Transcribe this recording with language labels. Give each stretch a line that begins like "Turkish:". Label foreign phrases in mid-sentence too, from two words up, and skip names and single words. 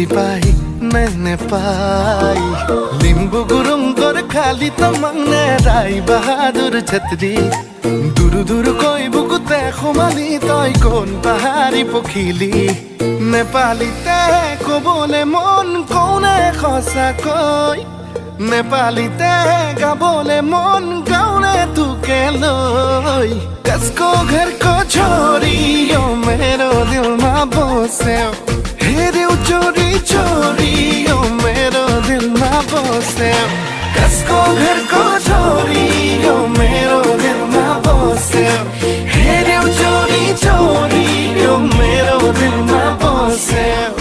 Assamese: পাই নে নেপাই লিম্বু গুৰুংকৰ খালি তমংনে ৰাই বাহাদুৰ ছত্ৰী দুৰু দুৰু কৈ বুকুতে সোমালি তই কোন পাহাৰী পখিলি নেপালীতে কবলে মন কোনে সঁচাকৈ নেপালীতে গাবলে মন গাउने তোকে লৈ
Nepali: कसको घर को छोरियो मेरो दिलमा बस्यो हेर्यौ चोरी चोरियो मेरो दिलमा बस्यो कसको घर को छोरियो मेरो दिलमा बस्यो हेर्यौ चोरी चोरियो मेरो दिलमा बस्यो